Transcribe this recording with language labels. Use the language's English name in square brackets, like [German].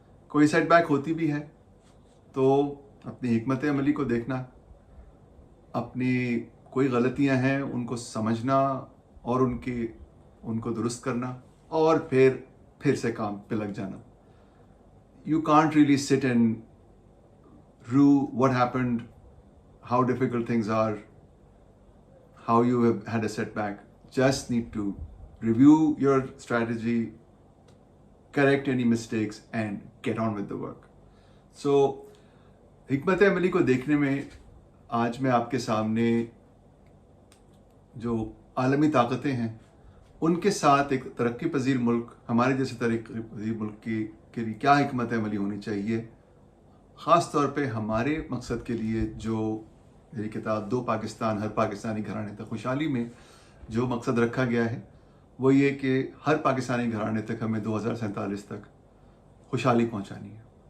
[Hindi] कोई सेटबैक होती भी है तो अपनी हिकमत अमली को देखना, अपनी कोई गलतियां हैं उनको समझना और उनको दुरुस्त करना और फिर से काम पे लग जाना। [English] You can't really sit and rue what happened, how difficult things are, how you have had a setback. Just need to review your strategy, correct any mistakes and get on with the work. So, [Hindi] हिकमत अमली को देखने में आज मैं आपके सामने जो आलमी ताकतें हैं उनके साथ एक तरक्की पजीर मुल्क, हमारे जैसे तरक्की पजीर मुल्क के लिए क्या हिकमत अमली होनी चाहिए, ख़ास तौर पे हमारे मकसद के लिए जो मेरी किताब दो पाकिस्तान, हर पाकिस्तानी घराने तक खुशहाली में जो मकसद रखा गया है वो ये कि हर पाकिस्तानी घराने तक हमें 2047 तक खुशहाली पहुंचानी है।